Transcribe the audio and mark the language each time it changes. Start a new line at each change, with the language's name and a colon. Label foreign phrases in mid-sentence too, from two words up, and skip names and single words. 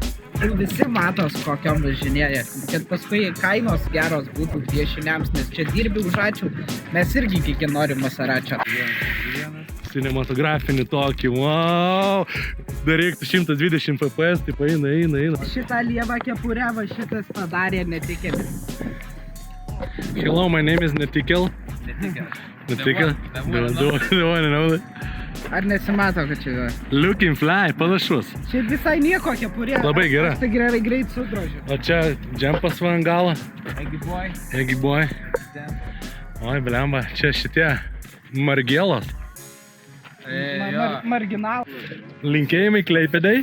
Lithuanian: Visi matos, kokiam važinėja. Kad paskui kainos geros būtų piešiniams, nes čia dirbi už ačiū. Mes irgi kiek norim Masaračio. Cinematografinį tokį, wow. Dar reiktų 120 fps, taip eina. Šitą lievą kepurę va šitas padarė netikėlis.
English: Hello, my name is Netikel.
Lithuanian: Netikel? Ar nesimato, kad čia yra?
English: Looking fly,
Lithuanian: panašus. Čia visai nieko kepurė. Labai gera. Aš tai gerai greit sudrožiu. O čia džempas va ant galo.
English: Eggy boy.
Lithuanian: Oi, blemba, čia šitie margėlos. Marginal. Linkėjimai Klaipėdai.